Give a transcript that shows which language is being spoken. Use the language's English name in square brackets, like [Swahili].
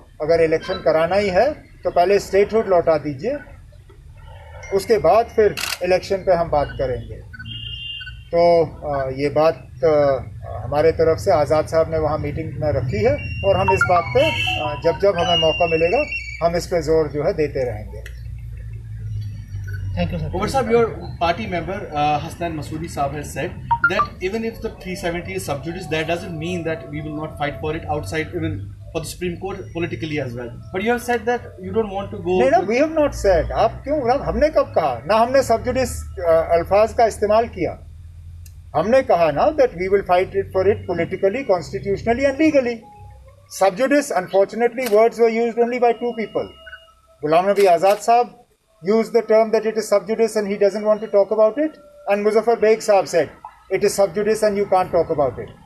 [Hindi] अगर इलेक्शन कराना ही है तो पहले स्टेटहुड लौटा दीजिए, उसके बाद फिर इलेक्शन पे हम बात करेंगे। तो ये बात हमारे तरफ से आज़ाद साहब ने वहाँ मीटिंग में रखी है और हम इस बात पे जब जब हमें मौका मिलेगा हम इस पे जोर जो है देते रहेंगे। [English] Thank you, sir. Umar Saab, your party member Hasnan Masoodi Saab has said that even if the 370 is sub judice, that doesn't mean that we will not fight for it outside, even for the Supreme Court politically as well. But you have said that you don't want to go. [Hindi] नहीं, [English] we have not said. [Hindi] आप क्यों? हमने कब कहा? ना हमने sub judice अल्फाज का इस्तेमाल किया। हमने कहा ना [English] that we will fight it for it politically, constitutionally and legally. Sub judice, unfortunately, words were used only by two people. Ghulam Nabi Azad Saab used the term that it is sub judice and he doesn't want to talk about it, and Muzaffar Beg Saab said it is sub judice and you can't talk about it.